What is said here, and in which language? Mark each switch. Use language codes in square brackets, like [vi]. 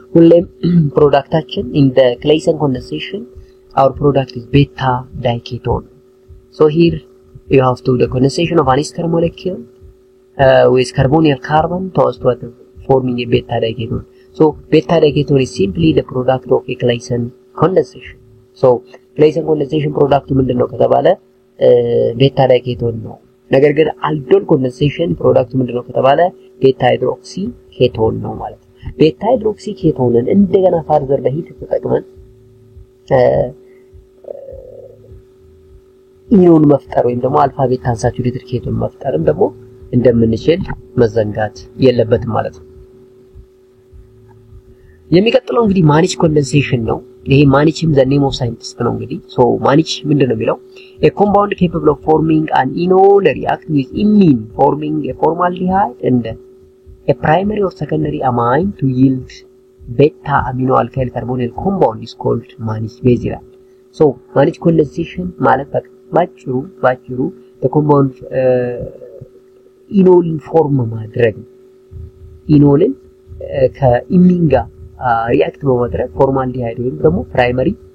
[en] Hullem productation in the Claisen condensation, our product is beta diketone. So here you have to the condensation of an ester molecule with carbonyl carbon to forming a beta diketone. So beta diketone is simply the product of a Claisen condensation. [am] So Claisen condensation product ምንድነው ከተባለ ቤታ ዳይኬቶን ነው። ነገር ግን አልዶል ኮንደንሴሽን ፕሮዳክት ምንድነው ከተባለ ቤታ ሃይድሮክሲ ኬቶን ነው ማለት ነው። ቤታ ሃይድሮክሲ ኬቶንን እንደገና ፋርዘር በሂት ተጠቅመን ኢኖን መፍጠር ወይም ደግሞ አልፋ ቤታ አንሳቹሬትድ ኬቶን መፍጠርም ደግሞ እንደምንችል መዘንጋት የለበትም ማለት ነው። የሚቀጥለው እንግዲህ ማኒች ኮንደንሴሽን ነው። ይሄ ማኒችም ዘ ኔም ኦፍ ሳይንቲስት ነው እንግዲህ ሶ ማኒች ምንድነው የሚለው [en] a compound capable of forming an enol react with imine forming a formaldehyde and a primary or secondary amine to yield beta amino alkyl carbonyl compound is called manich base ይላል። [am] ሶ ማኒች ኮንደንሴሽን ማለት ባጭሩ [en] the compound ኢኖልን ፎርም ማድረግ ኢኖልን ከኢሚን ጋር ሪአክት በማድረግ ፎርማልዲሃይድ ወይም ደግሞ ፕራይመሪ